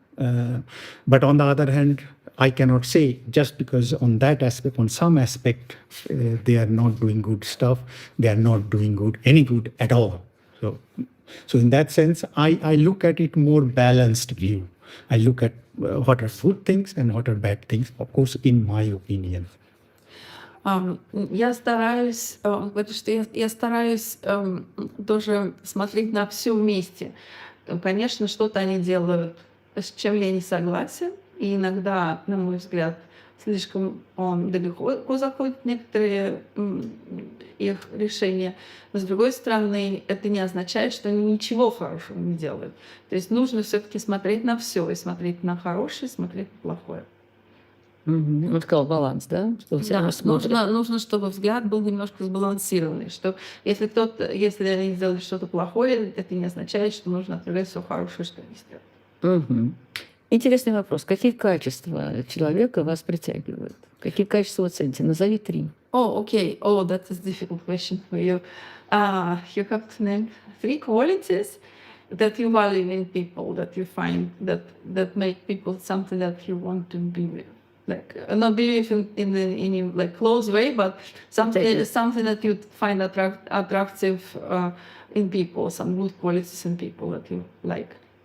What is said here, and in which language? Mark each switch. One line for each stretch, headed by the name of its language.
English: But on the other hand, I cannot say just because on that aspect, on some aspect, they are not doing good stuff, they are not doing any good at all. So in that sense, I look at it more balanced view. I look at what are good things and what are bad things, of course, in my opinion.
Russian: Я стараюсь, потому что я стараюсь тоже смотреть на все вместе. Конечно, что-то они делают, с чем я не согласен, и иногда, на мой взгляд, слишком далеко заходят некоторые их решения. Но, с другой стороны, это не означает, что они ничего хорошего не делают. То есть нужно все-таки смотреть на все, и смотреть на хорошее, и смотреть на плохое. Он сказал баланс, да? Что все Да, смотрят. нужно, чтобы взгляд был немножко сбалансированный, что если они сделали что-то плохое, это не означает, что нужно отвергать все хорошее, что они сделали. Мгм. Интересный вопрос. Какие качества человека вас притягивают? Какие качества вы цените? Назови 3.
English: Oh, okay. Oh, that is a difficult question for you. You have to name 3 qualities that you value in people, that you find that make people something that you want to be with. Like not be with in any like close way, but something that you find attractive in people, some good qualities in people that you like.